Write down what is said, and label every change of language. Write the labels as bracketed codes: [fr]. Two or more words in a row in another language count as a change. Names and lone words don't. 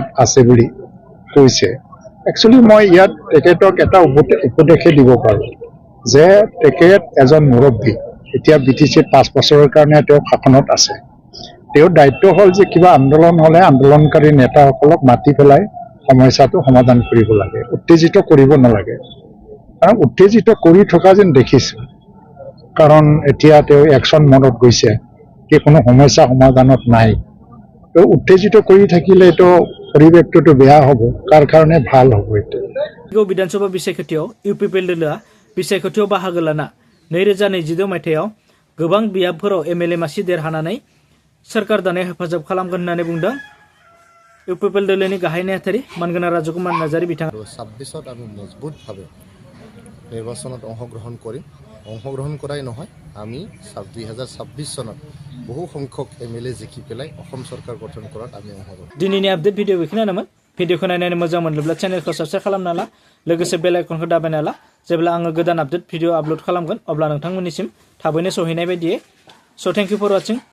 [as] আছে বুলি কৈছে একচুৱেলি মই ইয়াত তেখেতক এটা উপদেশে দিব পাৰোঁ যে তেখেত এজন মুৰব্বী এতিয়া বিটিচিত 5 বছৰৰ কাৰণে তেওঁ শাসনত আছে তেওঁৰ দায়িত্ব হ'ল যে কিবা আন্দোলন হ'লে আন্দোলনকাৰী নেতাসকলক মাতি পেলাই সমস্যাটো সমাধান কৰিব লাগে উত্তেজিত কৰিব নালাগে কাৰণ উত্তেজিত কৰি থকা যেন দেখিছোঁ কাৰণ এতিয়া তেওঁ [en] action mode [as] গৈছে যে কোনো সমস্যা সমাধানত নাই তো উত্তেজিত কৰি থাকিলে তো পৰিৱেশটো বেয়া হ'ব কাৰ কাৰণে ভাল হ'ব এইটো [brx] বিধানসভা বিসাयख'थियाव इउपिपिएल दोलोआ बिसायख'थियाव बाहागो लाना 2022 मायथाइयाव गोबां बियाबफोराव MLA मासि देरहानानै सोरखार दानायाव हेफाजाब खालामगोन होननानै बुंदों इउपिपिएल दोलोनि गाहाय नेहाथारि मानगोनां राजकुमार नार्जारी बिथाङा। [as] 26ত আমি মজবুতভাৱে নিৰ্বাচনত অংশগ্ৰহণ কৰিম। অংশগ্ৰহণ কৰাই নহয়, আমি 2026 চনত বহু সংখ্যক MLA জিকি পেলাই অসম চৰকাৰ গঠন কৰাত আমি অংশগ্ৰহণ। [brx] दिनैनि [en] update video [brx] बेखिनियानोमोन। भिडिअखौ नायनानै मोजां मोनोब्ला चेनेलखौ साबस्क्राइब खालामना ला, लोगोसे [en] bell icon [brx] दाबायना ला। जेब्ला आङो गोदान [en] update video upload [brx] खालामगोन अब्ला नोंथांमोननिसिम थाबैनो सहैनाय बायदियै। [en] So thank you for watching.